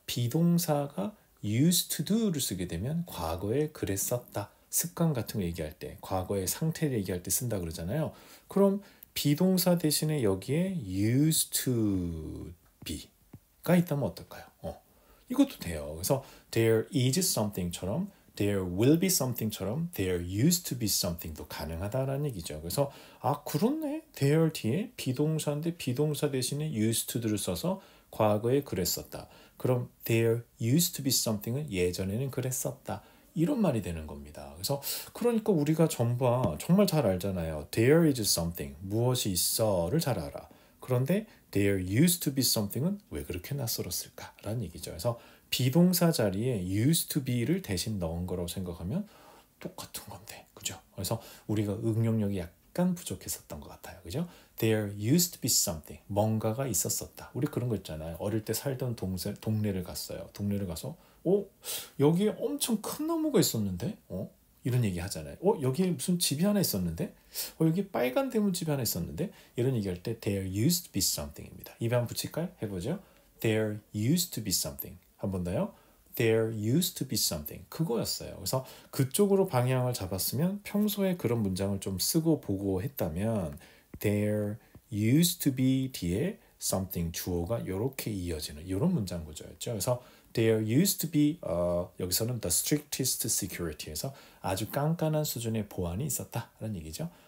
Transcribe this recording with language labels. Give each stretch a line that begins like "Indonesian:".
Korean: 비동사가 used to do를 쓰게 되면 과거에 그랬었다. 습관 같은 거 얘기할 때, 과거의 상태를 얘기할 때 쓴다 그러잖아요. 그럼 비동사 대신에 여기에 used to be가 있다면 어떨까요? 이것도 돼요. 그래서
English: there is something처럼 there will be something처럼 there used to be something도
Korean: 가능하다라는 얘기죠. 그래서 그렇네. there 뒤에 비동사인데 비동사 대신에 used to를 써서 과거에 그랬었다. 그럼
English: there used to be something은
Korean: 예전에는 그랬었다. 이런 말이 되는 겁니다. 그래서 그러니까 우리가 전부 정말 잘 알잖아요.
English: There is something,
Korean: 무엇이 있어를 잘 알아. 그런데
English: there used to be something
Korean: 은 왜 그렇게 낯설었을까라는 얘기죠. 그래서 비동사 자리에 used to be를 대신 넣은 거라고 생각하면 똑같은 건데, 그죠? 그래서 우리가 응용력이 약간 부족했었던 것 같아요, 그죠?
English: There used to be something,
Korean: 뭔가가 있었었다. 우리 그런 거 있잖아요. 어릴 때 살던 동네를 갔어요. 동네를 가서 여기에 엄청 큰 나무가 있었는데, 이런 얘기 하잖아요. 여기에 무슨 집이 하나 있었는데, 여기 빨간 대문집이 하나 있었는데, 이런 얘기할 때
English: there used to be something
Korean: 입니다. 입에 한번 붙일까요? 해보죠.
English: There used to be something.
Korean: 한 번 더요.
English: There used to be something.
Korean: 그거였어요. 그래서 그쪽으로 방향을 잡았으면 평소에 그런 문장을 좀 쓰고 보고 했다면
English: there used to be
Korean: 뒤에 something 주어가 이렇게 이어지는 이런 문장 구조였죠. 그래서 there used to be 여기서는
English: the strictest security
Korean: 에서 아주 깐깐한 수준의 보안이 있었다라는 얘기죠.